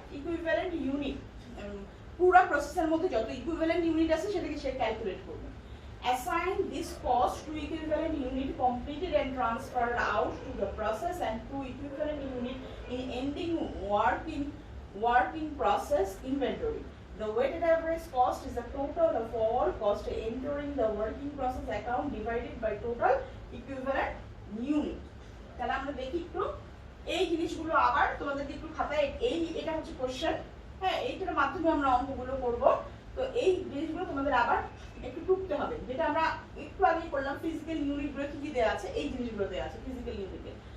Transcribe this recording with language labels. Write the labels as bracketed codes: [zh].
[bn] Equivalent unit, পুরো প্রসেসের মধ্যে যত ইকুইভ্যালেন্ট ইউনিট আছে সেটাকে সে ক্যালকুলেট করবে। [en] assign this cost to equivalent unit completed and transferred out to the process and to equivalent unit in ending work in process inventory. The weighted average cost is the total of all cost entering the working process account divided by total equivalent unit. [bn] তাহলে আমরা দেখি একটু এই জিনিসগুলো আবার তোমাদেরকে একটু খাতায় এটা হচ্ছে কোশ্চেন, হ্যাঁ এইটার মাধ্যমে আমরা অঙ্কগুলো করব। তো এই জিনিসগুলো তোমাদের আবার একটু টুকতে হবে, যেটা আমরা একটু আগেই করলাম ফিজিক্যাল ইউনিটগুলো কি দেওয়া আছে, এই জিনিসগুলো দেওয়া আছে ফিজিক্যাল ইউনিটে।